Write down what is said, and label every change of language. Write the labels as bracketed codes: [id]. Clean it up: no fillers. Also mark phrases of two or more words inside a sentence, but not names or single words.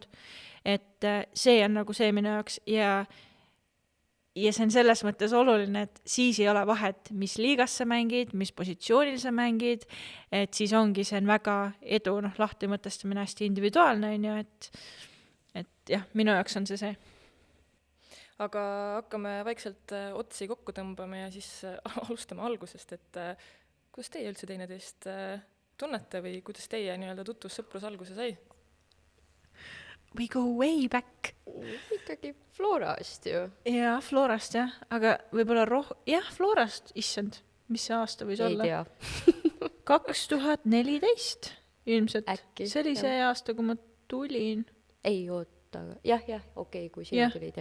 [et] Et see on nagu see minu jaoks ja see on selles mõttes oluline, et siis ei ole vahet, mis liigas sa mängid, mis positsioonil sa mängid, et siis ongi see on väga edu, lahti mõtestamine hästi individuaalne, on ju, et jah, minu jaoks on see. Aga hakkame vaikselt otsi kokku tõmbama ja siis alustame algusest, et kuidas teie üldse teineteist tunnete või kuidas teie nii-öelda tutvus-sõprus alguse sai? [en] We go way back. [et] Ikkagi Florast ju. Jaa, Florast jah, aga võib-olla Florast, issand, mis see aasta võis olla? Ei tea. 2014 ilmselt. Äkki. See oli see aasta, kui ma tulin. Ei oota, jah, okei, kui sina tulid.